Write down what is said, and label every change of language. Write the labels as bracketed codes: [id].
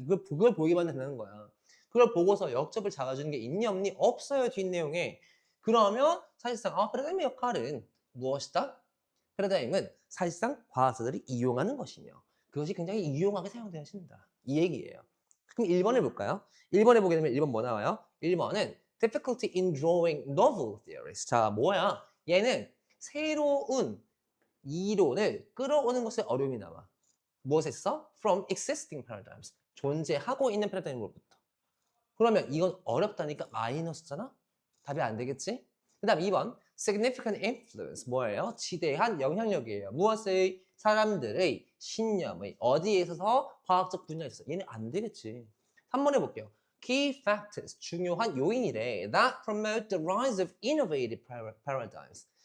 [ko] 그걸 보기만 되는 거야. 그걸 보고서 역접을 잡아주는 게 있니 없니 없어요 뒷내용에. 그러면 사실상 패러다임의 역할은 무엇이다? 패러다임은 사실상 과학자들이 이용하는 것이며 그것이 굉장히 유용하게 사용되어진다. 이 얘기예요. 그럼 1번을 볼까요? 1번에 보게 되면 1번 뭐 나와요? 1번은 [en] difficulty in drawing novel theories. [ko] 자, 뭐야? 얘는 새로운 이론을 끌어오는 것에 어려움이 나와. 무엇에서? [en] From existing paradigms. [ko] 존재하고 있는 패러다임으로부터. 그러면 이건 어렵다니까 마이너스잖아? 답이 안 되겠지? 그 다음 2번 [en] significant influence [ko] 뭐예요? 지대한 영향력이에요. 무엇의? 사람들의 신념의 어디에 있어서? 과학적 분야에 있어서. 얘는 안 되겠지. 3번 해볼게요. [en] Key factors [ko] 중요한 요인이래. [en] That promote the rise of innovative paradigms.